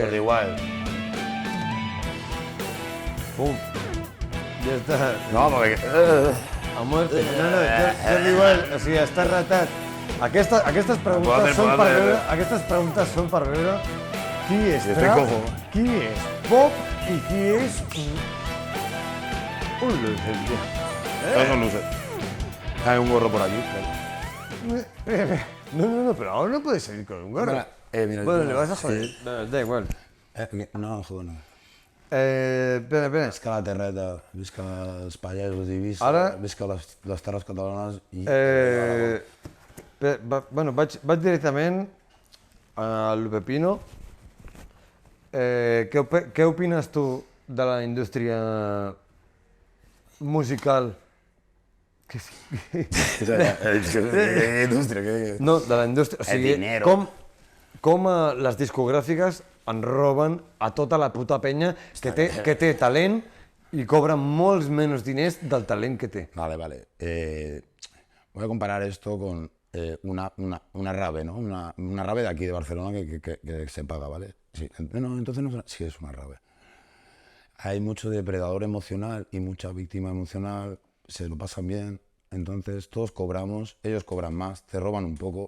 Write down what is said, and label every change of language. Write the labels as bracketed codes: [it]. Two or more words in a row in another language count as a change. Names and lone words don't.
[ca] Jordi Wild. Pum. Ja està. No, perquè... [es] A muerte. [ca] No, Jordi Wild, o sigui, està ratat. Aquestes preguntes són per veure qui és trap, qui és pop i qui és... [es] Un loser, tío. Es un loser. Hay un gorro por aquí. No, pero ahora no puedes salir con un gorro. Mira, Bueno, le vas a joder. Da igual. No, joder, no. Espera. [ca] Visca la terreta, visca els pagesos i visca les terres catalanes i... Bueno, vaig directament al Pepino. Què opines tu de la indústria musical? Indústria, No, de la indústria. O sigui, com les discogràfiques en roben a tota la puta penya que té talent i cobren molts menys diners del talent que té. Vale. [es] Voy a comparar esto con una rave, ¿no? Una rave de aquí, de Barcelona, que se paga, ¿vale? Sí, entonces no, sí es una rave. Hay mucho depredador emocional y mucha víctima emocional, se lo pasan bien, entonces todos cobramos, ellos cobran más, te roban un poco.